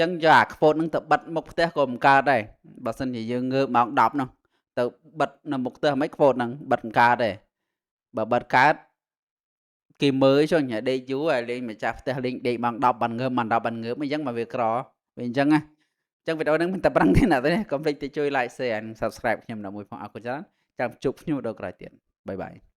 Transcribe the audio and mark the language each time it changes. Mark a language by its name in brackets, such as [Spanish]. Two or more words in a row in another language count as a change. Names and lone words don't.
[Khmer] ងយកអា quote ហ្នឹងទៅបិទមុខផ្ទះក៏មិនកើតដែរបើសិនជាយើងងើបម៉ោង10ហ្នឹងទៅបិទនៅមុខផ្ទះមិន quote ហ្នឹងបិទមិនកើតទេបើបិទកើតគេមើលចុះញ៉ាដេកយូរហើយលេងម្ចាស់ផ្ទះលេងដេកម៉ោង10បានងើបម៉ោង10បានងើបអញ្ចឹងមកវាក្រវាអញ្ចឹងណាអញ្ចឹងវីដេអូហ្នឹងមិនតែប្រឹងទេណាទេកុំភ្លេចទៅជួយ [English] like share and subscribe [Khmer] ខ្ញុំដល់មួយផងអរគុណច្រើនចាំជួបខ្ញុំវីដេអូក្រោយទៀតបាយបាយ